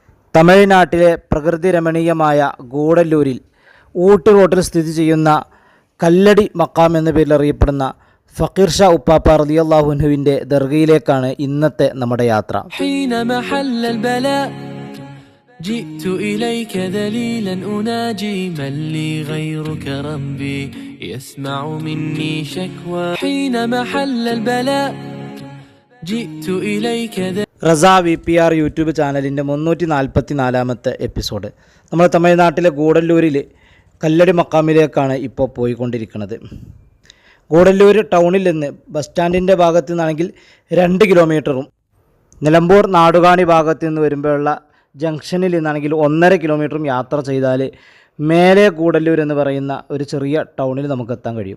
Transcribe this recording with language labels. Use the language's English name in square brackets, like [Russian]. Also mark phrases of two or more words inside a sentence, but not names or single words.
[Malayalam] തമിഴ്നാട്ടിലെ പ്രകൃതി രമണീയമായ ഗൂഡല്ലൂരിൽ ഊട്ടി റോഡിൽ സ്ഥിതി ചെയ്യുന്ന കല്ലടി മക്കാം എന്ന പേരിൽ അറിയപ്പെടുന്ന ഫക്കീർ ഷാ ഉപ്പാപ്പ റളിയല്ലാഹു അൻഹുവിൻ്റെ ദർഗയിലേക്കാണ് ഇന്നത്തെ നമ്മുടെ യാത്ര. [Arabic] جئت إليك ذليلا أناجي من لي غيرك ربي يسمع مني شكوى حين محل البلاء جئت إليك [Malayalam] റസ VPR യൂട്യൂബ് ചാനലിൻ്റെ 344-ാമത്തെ എപ്പിസോഡ്. നമ്മൾ തമിഴ്നാട്ടിലെ ഗൂഡല്ലൂരിൽ കല്ലടി മക്കാമിലേക്കാണ് ഇപ്പോൾ പോയിക്കൊണ്ടിരിക്കുന്നത്. ഗൂഡല്ലൂർ ടൗണിൽ നിന്ന് ബസ് സ്റ്റാൻഡിൻ്റെ ഭാഗത്തു നിന്നാണെങ്കിൽ 2 കിലോമീറ്ററും നിലമ്പൂർ നാടുകാണി ഭാഗത്തു നിന്ന് വരുമ്പോഴുള്ള ജംഗ്ഷനിൽ നിന്നാണെങ്കിൽ 1.5 കിലോമീറ്ററും യാത്ര ചെയ്താൽ മേലെ ഗൂഡല്ലൂർ എന്ന് പറയുന്ന ഒരു ചെറിയ ടൗണിൽ നമുക്ക് എത്താൻ കഴിയും.